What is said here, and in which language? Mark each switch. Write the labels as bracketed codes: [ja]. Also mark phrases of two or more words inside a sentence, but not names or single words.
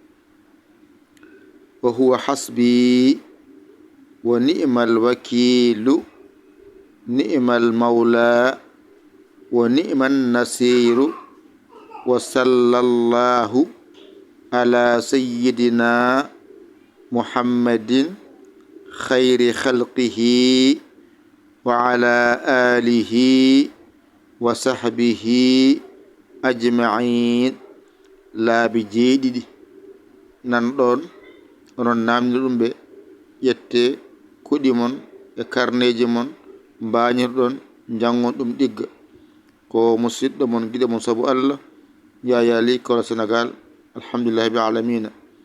[ar] وهو حسبي ونعم الوكيل نعم المولى ونعم النصير وصلى الله على سيدنا محمد خير خلقه وعلى آله وصحبه أجمعين [ff] laabi jeeɗiɗi nan ɗon onon namdi ɗum ɓe ƴette kuɗi mon e karneji mon mbañirɗon jangon ɗum ɗigga ko musidɗo mon giɗo mon saabu Allah yaya li kono Sénégal [ar] الحمد لله بالعالمين